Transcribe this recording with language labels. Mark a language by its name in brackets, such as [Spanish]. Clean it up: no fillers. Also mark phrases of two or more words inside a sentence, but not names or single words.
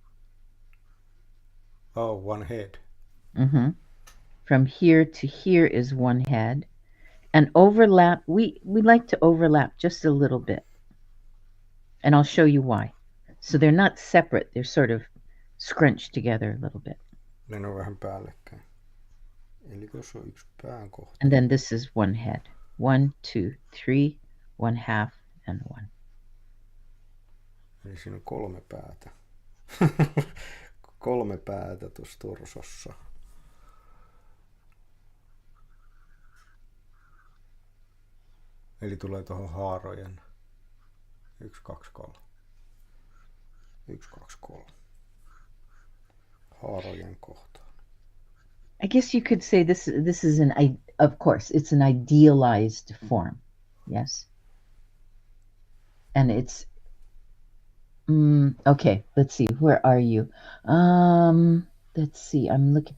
[English] Oh, 1 head. Mm-hmm. From here to here is 1 head, and overlap. We like to overlap just a little bit, and I'll show you why. So they're not separate. They're sort of scrunched together a little bit. [Finnish] Ne on vähän päällekkäin. Eli jos on yksi pääkohta. [English] And then this is one head. 1, 2, 3, 1/2, and 1. [Finnish] Eli siinä on 3 päätä. 3 päätä tuossa torsossa. Eli tulee tuohon haarojen 1, 2, 3. 1, 2, 3. Haarojen kohtaan. [English] I guess you could say this is of course, it's an idealized form. Yes. And it's okay, let's see. Where are you? Let's see. I'm looking.